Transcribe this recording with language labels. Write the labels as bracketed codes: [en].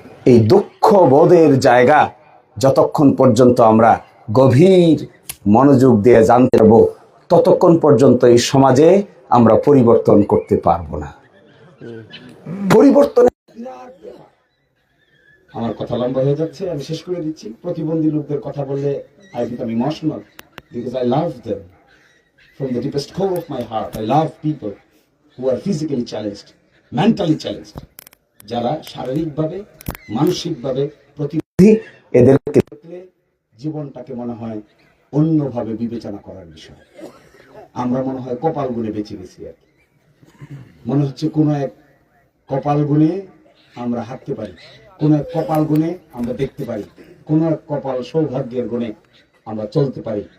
[bn] এই দুঃখ বোধের জায়গা যতক্ষণ পর্যন্ত আমরা গভীর মনোযোগ দিয়ে জানতে পারবো, ততক্ষণ পর্যন্ত এই সমাজে আমরা পরিবর্তন করতে পারবো না। পরিবর্তন, আমার কথা লম্বা হয়ে যাচ্ছে, আমি শেষ করে দিচ্ছি। প্রতিবন্ধী লোকদের কথা বললে [en] I become emotional because I love them from the deepest core of my heart. I love people who are physically challenged, mentally challenged, [bn] যারা শারীরিকভাবে মানসিকভাবে প্রতিবন্ধী। এদেরকে দেখলে জীবনটাকে মনে হয় অন্যভাবে বিবেচনা করার বিষয়। আমরা মনে হয় কপাল গুণে বেঁচে গেছি আর কি। মনে হচ্ছে কোনো এক কপাল গুণে আমরা হাঁটতে পারি, কোন এক কপাল গুণে আমরা দেখতে পারি, কোন এক কপাল সৌভাগ্যের গুণে আমরা চলতে পারি।